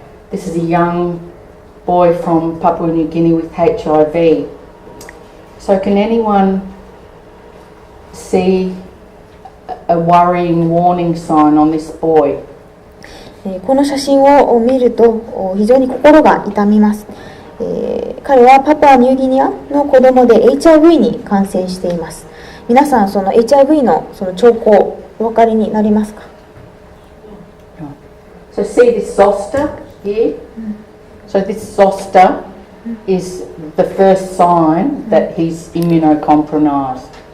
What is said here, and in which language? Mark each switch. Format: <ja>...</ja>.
<en>This is a young boy from Papua New Guinea with HIV. So can anyone see a worrying warning sign on this boy?</en> <ja>この写真を見ると非常に心が痛みます。彼はパプアニューギニアの子供で HIV に感染しています。皆さん、その HIV のその兆候お分かりになりますか？</ja> <en>So see this zoster here? So this zoster is the first sign that he's immunocompromised.</en>